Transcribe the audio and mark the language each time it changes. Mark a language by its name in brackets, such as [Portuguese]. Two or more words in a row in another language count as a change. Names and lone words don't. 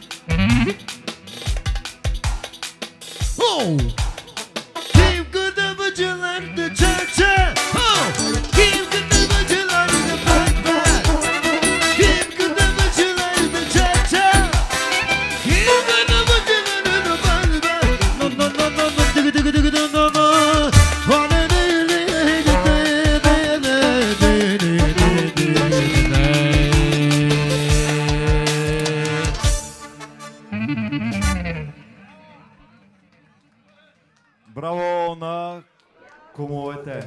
[English] Keep good but you like the cha-cha. Keep good but you like the back. Keep good but you like the cha-cha. Keep good but you like the back. No, no, no, no, no, no, no, no. [Bulgarian] Браво на кумовете!